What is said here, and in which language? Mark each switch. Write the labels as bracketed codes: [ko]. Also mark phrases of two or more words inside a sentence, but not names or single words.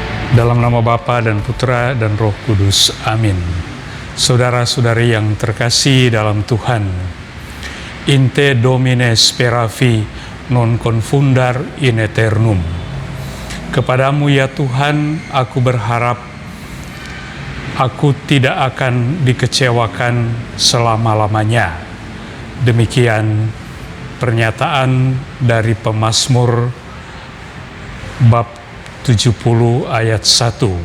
[id] Dalam nama Bapa dan Putra dan Roh Kudus. Amin. Saudara-saudari yang terkasih dalam Tuhan, [la] in te Domine speravi non confundar in aeternum. [id] Kepadamu ya Tuhan, aku berharap aku tidak akan dikecewakan selama-lamanya. Demikian pernyataan dari Pemazmur bab 70 ayat 1.